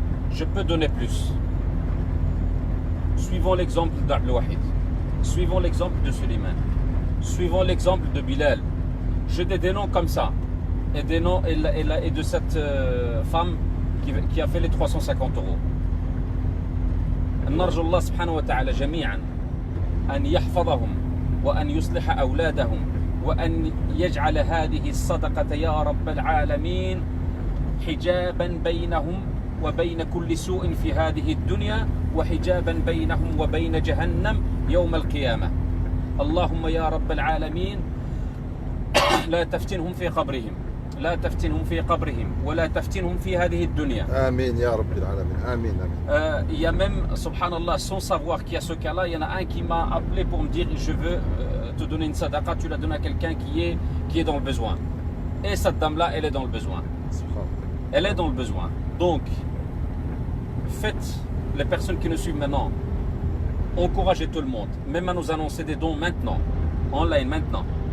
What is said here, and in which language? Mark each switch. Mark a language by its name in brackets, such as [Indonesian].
[French] Je peux donner plus. Suivons l'exemple d'Abdelwahid. Suivons l'exemple de Suleiman. Suivons l'exemple de Bilal. J'ai des noms comme ça. Et des noms et de cette femme qui a fait les 350 €. [Arabic] نرجو الله سبحانه وتعالى جميعا أن يحفظهم وأن يصلح أولادهم وأن يجعل هذه الصدقة يا رب العالمين حجابا بينهم وبين كل سوء في هذه الدنيا وحجابا بينهم وبين جهنم يوم القيامة. اللهم يا رب العالمين لا تفتنهم في قبرهم لا تفتنهم في قبرهم ولا تفتنهم في هذه الدنيا. آمين يا رب العالمين. آمين آمين. [French] Il y a même, subhanallah, sans savoir qu'il y a ce cas-là, il y en a un qui m'a appelé pour me dire je veux te donner une sadaqa, tu la donnes à quelqu'un qui est dans le besoin. Et cette dame-là, elle est dans le besoin. Subhanallah. Elle est dans le besoin. Donc, faites, les personnes qui nous suivent maintenant, encouragez tout le monde, même à nous annoncer des dons maintenant, online maintenant.